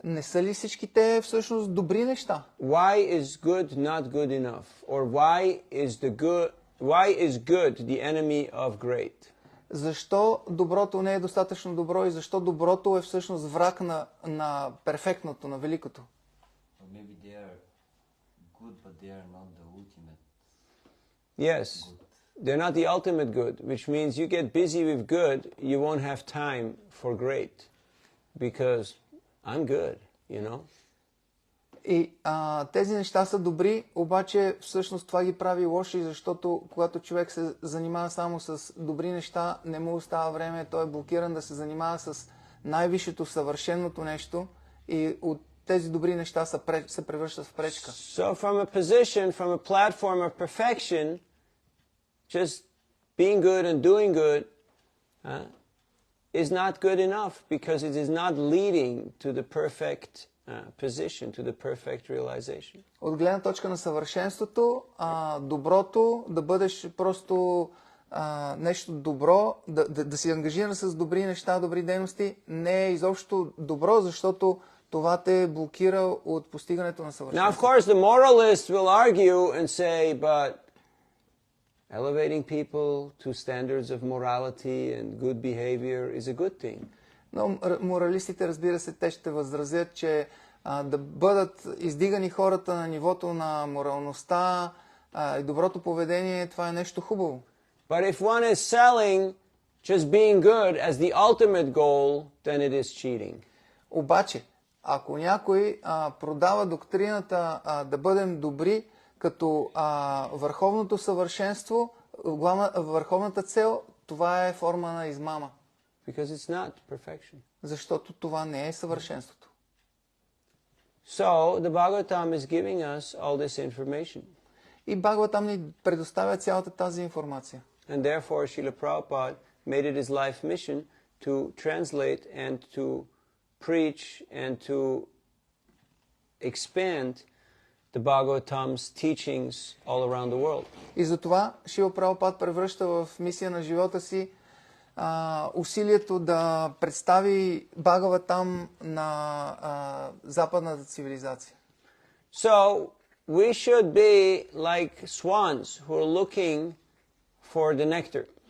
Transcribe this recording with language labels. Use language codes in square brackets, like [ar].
[bg] Не са ли всички те всъщност добри неща? [en] Why is good not good enough? Or why is good the enemy of great? [bg] Защо доброто не е достатъчно добро и защо доброто е всъщност враг на перфектното, на великото? [en] Maybe they are good, but they are not the ultimate. Yes, they're not the ultimate good, which means you get busy with good, you won't have time for great, because I'm good, you know. [bg] И тези неща са добри, обаче всъщност това ги прави лоши, защото когато човек се занимава само с добри неща, не му остава време, той е блокиран да се занимава с най-висшето, съвършеното нещо и от тези добри неща се превръщат в пречка. [en] So from a position, from a platform of perfection, just being good and doing good is not good enough, because it is not leading to the perfect position to the perfect realization. [bg] От гледна точка на съвършенството, доброто, да бъдеш просто нещо добро, да си ангажиран с добри неща, добри дейности, не е изобщо добро, защото това те блокира от постигането на [en] Now, of [bg] съвършенство. [en] course, the moralist will argue and say, but elevating people to standards of morality and good behavior is a good thing. [bg] Но моралистите, разбира се, те ще възразят, че да бъдат издигани хората на нивото на моралността и доброто поведение, това е нещо хубаво. [en] But if one is selling just being good as the ultimate goal, then it is cheating. [bg] Обаче, ако някой продава доктрината да бъдем добри като върховното съвършенство, върховната цел, това е форма на измама. [en] Because it's not perfection. [bg] Защото това не е съвършенството. [en] So, the Bhagavatam is giving us all this information. [bg] И Бхагаватам ни предоставя цялата тази информация. [en] And therefore, Srila Prabhupada made it his life mission to translate and to preach and to expand the Bhagavatam's teachings all around the world. [bg] И затова Шрила Прабхупад превръща в мисия на живота си усилието да представи Бхагаватам на западната цивилизация. [en] So, we should be like swans who are looking for the nectar.